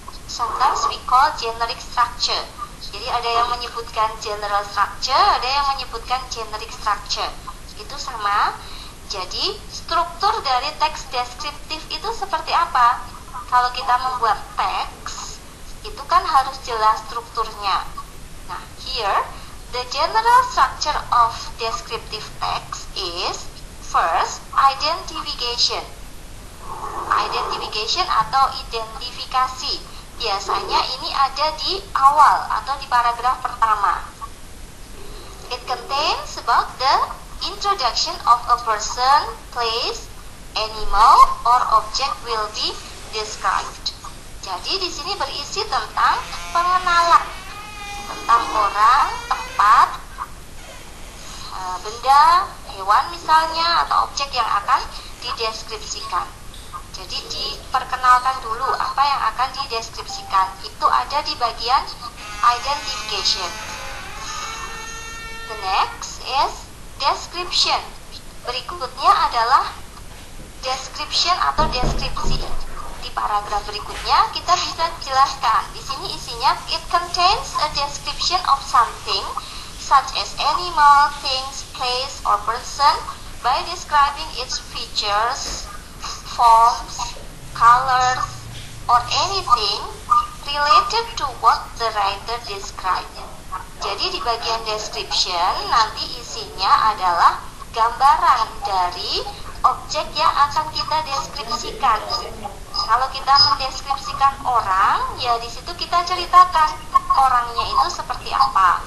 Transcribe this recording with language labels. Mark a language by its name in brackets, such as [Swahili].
[English] Sometimes we call generic structure. [Indonesian] Jadi ada yang menyebutkan general structure, ada yang menyebutkan generic structure. Itu sama. Jadi, struktur dari teks deskriptif itu seperti apa? Kalau kita membuat teks, itu kan harus jelas strukturnya. [English] Nah, here, the general structure of descriptive text is first, identification. [Indonesian] Identification atau identifikasi. Biasanya ini ada di awal atau di paragraf pertama. [English] It contains about the introduction of a person, place, animal, or object will be described. [Indonesian] Jadi di sini berisi tentang pengenalan tentang orang, tempat, benda, hewan misalnya, atau objek yang akan dideskripsikan. Jadi diperkenalkan dulu apa yang akan dideskripsikan. Itu ada di bagian identification. [English] The next is description. [Indonesian] Berikutnya adalah description atau deskripsi. Di paragraf berikutnya kita bisa jelaskan. Di sini isinya [English] it contains a description of something such as animal, things, place, or person by describing its features, forms, colors, or anything related to what the writer described. [Indonesian] Jadi di bagian description nanti isinya adalah gambaran dari objek yang akan kita deskripsikan. Kalau kita mendeskripsikan orang, ya di situ kita ceritakan orangnya itu seperti apa.